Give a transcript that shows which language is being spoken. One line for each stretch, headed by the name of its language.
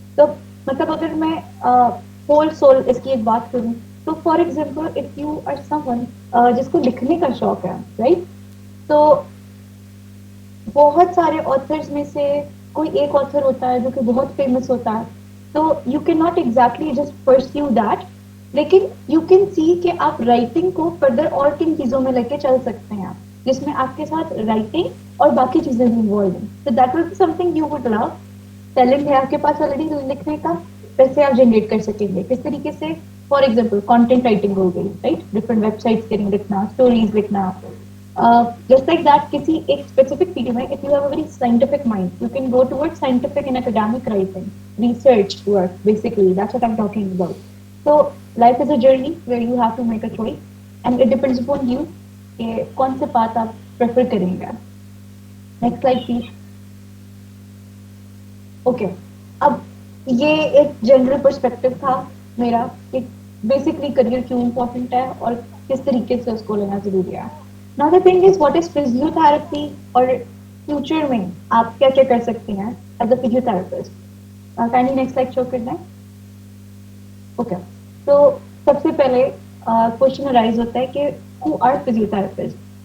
Hindi: तो मतलब अगर मैं होल सोल इसकी एक बात करूं तो for example
English: if you are someone
Hindi: जिसको लिखने का शौक है, राइट, तो बहुत सारे ऑथर्स में से कोई एक ऑथर होता है जो कि बहुत फेमस होता है, तो
English: you can not exactly just pursue that,
Hindi: लेकिन
English: you can see
Hindi: कि आप राइटिंग को फर्दर और किन चीजों में लेके चल सकते हैं जिसमें आपके साथ राइटिंग और बाकी चीजें भी इन्वॉल्व हैं. तो
English: That will be something you would love.
Hindi: Talent है आपके पास ऑलरेडी लिखने का, पैसे आप जनरेट कर सकेंगे किस तरीके से. फॉर एग्जाम्पल कंटेंट राइटिंग हो गई, राइट, डिफरेंट वेबसाइट्स के लिए लिखना, स्टोरीज लिखना.
English: Just like that,
Hindi: किसी एक specific field में,
English: if you have a very scientific mind, you can go towards scientific and academic writing, research work, basically. That's what I'm talking about. So, life is a journey where you have to make a choice, and it depends upon you
Hindi: कि कौन से path आप prefer करेंगे.
English: Next slide, please. Okay.
Hindi: अब ये एक general perspective था मेरा कि basically career क्यों important है और किस तरीके से उसको लेना जरूरी है.
English: Now the thing is, what is physiotherapy
Hindi: और future में आप क्या क्या कर सकती हैं
English: as a physiotherapist? Kindly next slide show करना है. Okay.
Hindi: तो सबसे पहले क्वेश्चन अराइज होता है कि
English: who are physiotherapists?